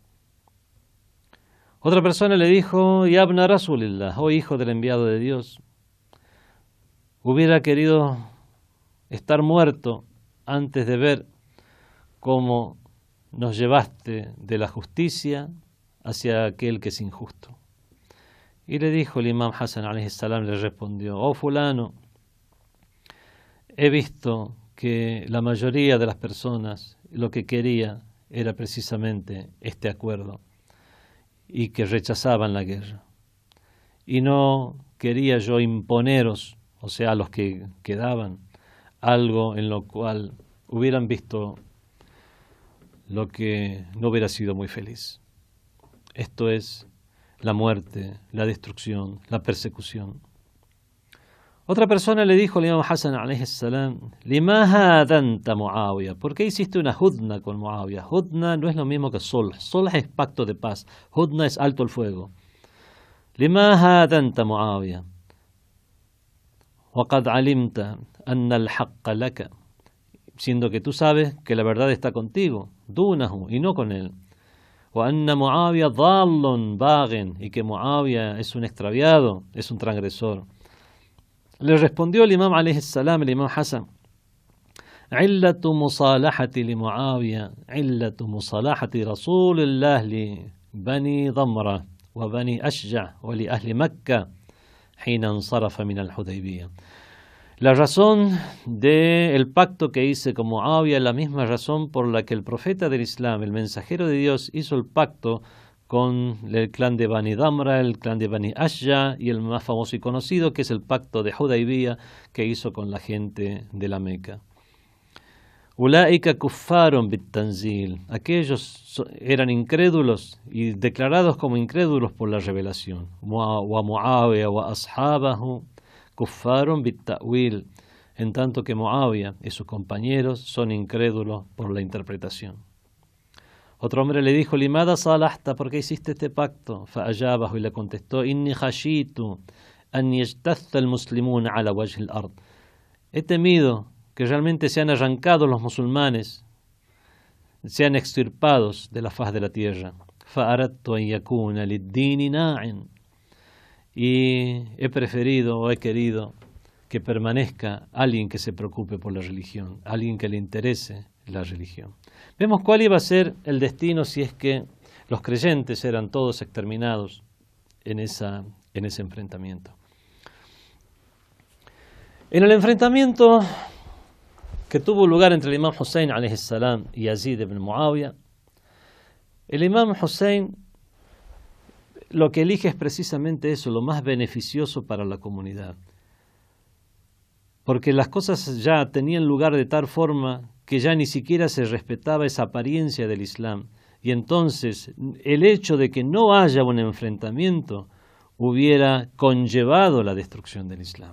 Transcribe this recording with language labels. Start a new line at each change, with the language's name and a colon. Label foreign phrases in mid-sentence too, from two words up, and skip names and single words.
Spanish: Otra persona le dijo,
Arabic: يا ابن رسول الله,
Spanish: oh hijo del enviado de Dios, hubiera querido estar muerto antes de ver cómo nos llevaste de la justicia hacia aquel que es injusto. Y le dijo el imam Hassan
Arabic: عليه السلام,
Spanish: le respondió, oh fulano, he visto que la mayoría de las personas lo que quería era precisamente este acuerdo y que rechazaban la guerra. Y no quería yo imponeros, o sea, a los que quedaban, algo en lo cual hubieran visto lo que no hubiera sido muy feliz. Esto es la muerte, la destrucción, la persecución. Otra persona le dijo al imam Hassan
Arabic: عليه السلام, لم هادنت معاوية,
Spanish: ¿por qué hiciste una hudna con Muawiyah? Hudna no es lo mismo que sulh. Sulh es pacto de paz. Hudna es alto el fuego.
Arabic: لم هادنت معاوية. وقد علمت أن الحق لك,
Spanish: siendo que tú sabes que la verdad está contigo, dunahu, y no con él.
Arabic: وأن معاوية ضال باغ,
Spanish: y que Muawiyah es un extraviado, es un transgresor. Le respondió el imam
Arabic: عليه السلام,
Spanish: el imam Hassan,
Arabic: علة مصالحة لمعاوية علة مصالحة رسول الله لبني ضمرة وبني أشجع ولأهل مكة حين انصرف من الحديبية.
Spanish: La razón del pacto que hice con Muawiyah es la misma razón por la que el profeta del Islam, el mensajero de Dios, hizo el pacto con el clan de Bani Damra, el clan de Bani Ashja y el más famoso y conocido, que es el pacto de Hudaybiyah que hizo con la gente de la Meca.
Arabic: أولئك كفار بالتنزيل,
Spanish: aquellos eran incrédulos y declarados como incrédulos por la revelación.
Arabic: ومعاوية وأصحابه كفار بالتأويل,
Spanish: en tanto que Muawiyah y sus compañeros son incrédulos por la interpretación. Otro hombre le dijo,
Arabic: لماذا صالحت,
Spanish: ¿por qué hiciste este pacto? Fa'ajabahu, y le contestó,
Arabic: إني خشيت أن يجتث المسلمون عن وجه الأرض.
Spanish: He temido que realmente sean arrancados los musulmanes, sean extirpados de la faz de la tierra.
Arabic: فأردت أن يكون للدين ناع.
Spanish: Y he preferido o he querido que permanezca alguien que se preocupe por la religión, alguien que le interese la religión. Vemos cuál iba a ser el destino si es que los creyentes eran todos exterminados en ese enfrentamiento. En el enfrentamiento que tuvo lugar entre el imam Hussein alayhi salam y Yazid ibn Muawiyah, el imam Hussein lo que elige es precisamente eso, lo más beneficioso para la comunidad. Porque las cosas ya tenían lugar de tal forma que ya ni siquiera se respetaba esa apariencia del Islam. Y entonces el hecho de que no haya un enfrentamiento hubiera conllevado la destrucción del Islam.